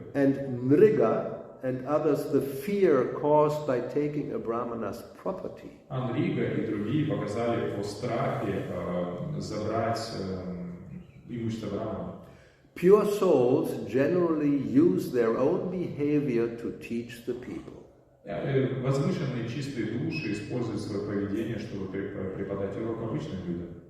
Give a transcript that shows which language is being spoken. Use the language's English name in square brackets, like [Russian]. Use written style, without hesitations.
[English] And Nriga and others the fear caused by taking a brahmana's property. [Russian] Нрига и другие показали по страхе забрать имущество брахмана. [English] Pure souls generally use their own behavior to teach the people. [Russian] Возвышенные чистые души используют свое поведение, чтобы преподать урок обычным людям.